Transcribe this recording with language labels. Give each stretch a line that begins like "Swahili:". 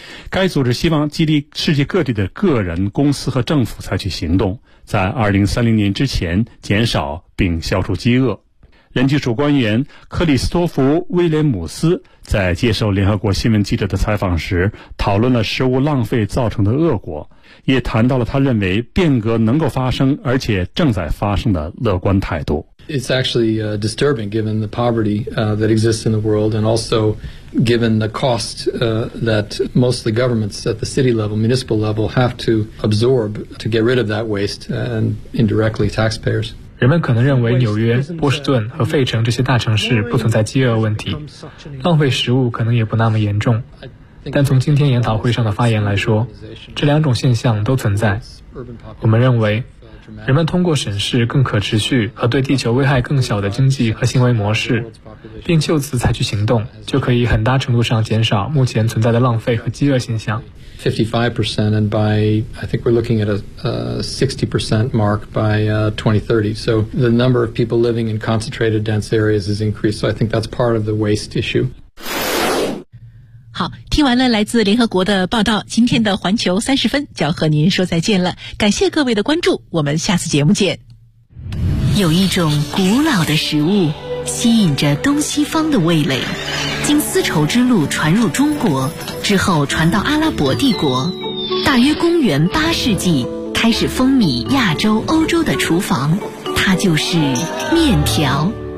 Chinese: 该组织希望激励世界各地的个人、公司和政府采取行动，在2030年之前减少并消除饥饿。人技术官员克里斯托弗·威廉姆斯在接受联合国新闻记者的采访时，讨论了食物浪费造成的恶果，也谈到了他认为变革能够发生而且正在发生的乐观态度。
English: It's actually disturbing given the poverty that exists in the world and also given the cost that most of the governments at the city level, municipal level, have to absorb to get rid of that waste and indirectly taxpayers.
Chinese: 人们可能认为纽约、波士顿和费城这些大城市不存在饥饿问题，浪费食物可能也不那么严重。但从今天研讨会上的发言来说，这两种现象都存在。我们认为，人们通过审视更可持续和对地球危害更小的经济和行为模式，并就此采取行动，就可以很大程度上减少目前存在的浪费和饥饿现象。
English: 55% and by I think we're looking at a 60% mark by 2030. So the number of people living in concentrated dense areas is increased. So I think that's part of the waste issue.
Chinese: 好，听完了来自联合国的报道，今天的环球三十分就要和您说再见了。感谢各位的关注，我们下次节目见。有一种古老的食物，吸引着东西方的味蕾，经丝绸之路传入中国之后传到阿拉伯帝国，大约公元八世纪开始风靡亚洲欧洲的厨房，它就是面条。